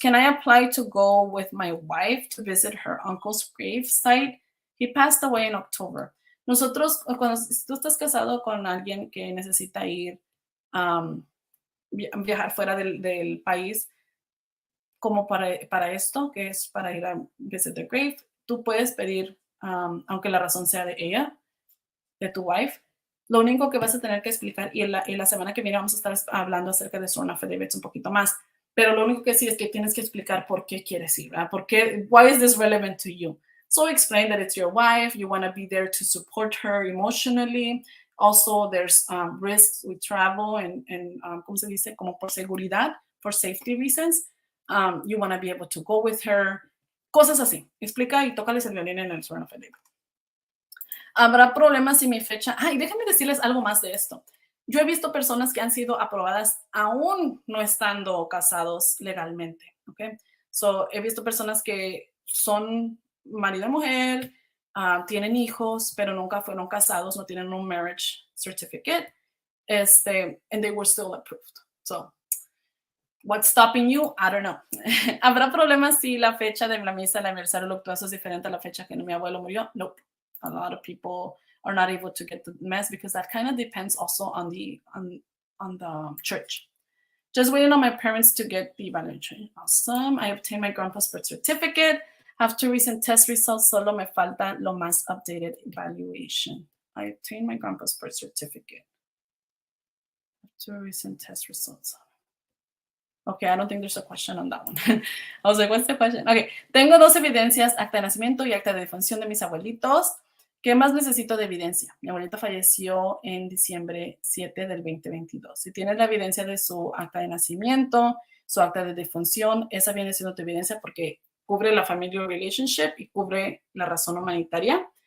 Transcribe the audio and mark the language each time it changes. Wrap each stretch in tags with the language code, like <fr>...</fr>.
<en>Can I apply to go with my wife to visit her uncle's grave site? He passed away in October.</en> <es>Nosotros, cuando tú estás casado con alguien que necesita ir viajar fuera del país, como para esto, que es para ir a</es> <en>visit the grave,</en> <es>tú puedes pedir, aunque la razón sea de ella, de tu wife, lo único que vas a tener que explicar, y la semana que viene vamos a estar hablando acerca de su affidavits un poquito más, pero lo único que sí es que tienes que explicar por qué quieres ir, ¿verdad?</es> <en>Why is this relevant to you? So explain that it's your wife, you want to be there to support her emotionally. Also, there's risks with travel and</en> <es>¿cómo se dice? Como por seguridad,</es> <en>for safety reasons. You want to be able to go with her.</en> <es>Cosas así. Explica y tócales el violín en el sworn affidavit. Habrá problemas si mi fecha... Ay, déjenme decirles algo más de esto. Yo he visto personas que han sido aprobadas aún no estando casados legalmente, ¿ok? So, he visto personas que son marido y mujer, tienen hijos, pero nunca fueron casados, no tienen un marriage certificate,</es> <en>and they were still approved. So, what's stopping you? I don't know.</en> <es>¿Habrá problemas si la fecha de la misa, el aniversario luctuoso es diferente a la fecha que mi abuelo murió?</es> <en>Nope. A lot of people are not able to get the mass because that kind of depends also on the church. Just waiting on my parents to get the evaluation. Awesome. I obtained my grandpa's birth certificate. Have 2 recent test results.</en> <es>Solo me falta lo más</es> <en>updated evaluation. I obtained my grandpa's birth certificate. 2 recent test results. Okay, I don't think there's a question on that one. I was like, what's the question?</en> <es>Okay, tengo 2 evidencias, acta de nacimiento y acta de defunción de mis abuelitos. ¿Qué más necesito de evidencia? Mi abuelito falleció en diciembre 7 del 2022. Si tienes la evidencia de su acta de nacimiento, su acta de defunción, esa viene siendo tu evidencia porque cubre la family relationship y cubre la razón humanitaria.</es>